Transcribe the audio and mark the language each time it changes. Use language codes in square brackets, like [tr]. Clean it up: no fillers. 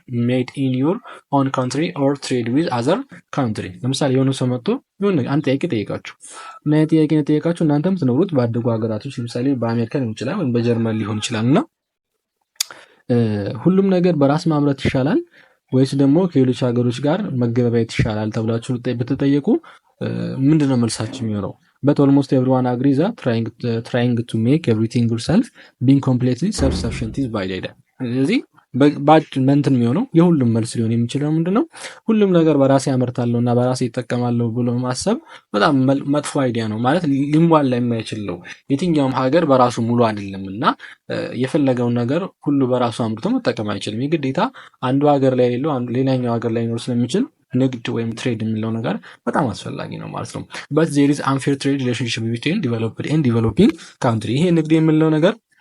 [en] made in your own country or trade with other country። [am] ለምሳሌ የሆነ ሰው መጥቶ የሆነ አንድ ጥያቄ ጠይቃችሁ እና ጥያቄ ነው ጠይቃችሁ እናንተም ትኖሩት ባደጉ ሀገራቶች ለምሳሌ በአሜሪካ ሊሆን ይችላል ወይም በጀርመን ሊሆን ይችላል እና ሁሉም ነገር በራስ ማምረት ይሻላል ወይስ ደግሞ ከሌሎች ሀገሮች ጋር መገበያየት ይሻላል ተብላችሁ ብትጠየቁ ምንድነው መልሳችሁ የሚሆነው? [en] But almost everyone agrees that trying to make everything yourself being completely self-sufficient is bad idea። [am] ስለዚህ ባድ መንትን የሚሆነው የሁሉም መልስ ሊሆን የሚችለው ምንድነው? ሁሉም ነገር በራሴ ያመርታለሁ እና በራሴ ይጠቀማለሁ ብሎ ማሰብ በጣም መጥፎ አይዲያ ነው። ማለት ሊሟላ የማይችል ነው። የትኛውም ሀገር በራሱ ሙሉ አይደለም እና የፈለገውን ነገር ሁሉ በራሱ አምርቶ መጠቀም አይችልም። የግዴታ አንዱ ሀገር ላይ የሌለው ሌላኛው ሀገር ላይ ሊኖር ስለሚችል ንግድ ወይም ትሬድ የሚለው ነገር በጣም አስፈላጊ ነው ማለት ነው። [en] but there is unfair trade relationship between developed and developing country። [am] ይሄ ንግድ የሚለው ነገር